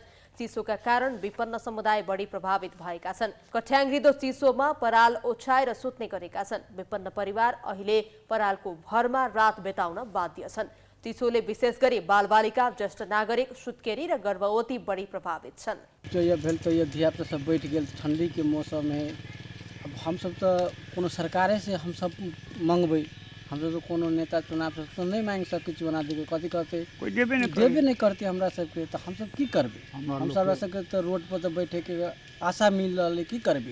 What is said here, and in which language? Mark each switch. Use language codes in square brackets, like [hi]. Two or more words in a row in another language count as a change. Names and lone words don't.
[ne] चिसोका कारण विपन्न समुदाय बढी प्रभावित भएका छन्। कठ्याङ्ग्रिदो चिसोमा पराल ओछ्याएर सुत्ने गरेका छन्। विपन्न परिवार अहिले परालको भरमा रात बिताउन बाध्य छन्। चिसोले विशेष गरी बालबालिका, ज्येष्ठ नागरिक, सुत्केरी र गर्भवती बढी प्रभावित छन्। [mai] तो ये भेल तो ये धिया पुता सब बैठ गए, ठंडी के मौसम है। अब हम सब तो कोनो सरकारे से हम सब मंगबै, हम सब तो कोनो नेता चुनाव से तो नहीं मांग सके बना देबे, कथी कहते कोई देबे नहीं करते हमरा सबके, तो हम सब की करबे? हम सब सबके तो रोड पर तो बैठे के आशा मिल रहा, की करबे?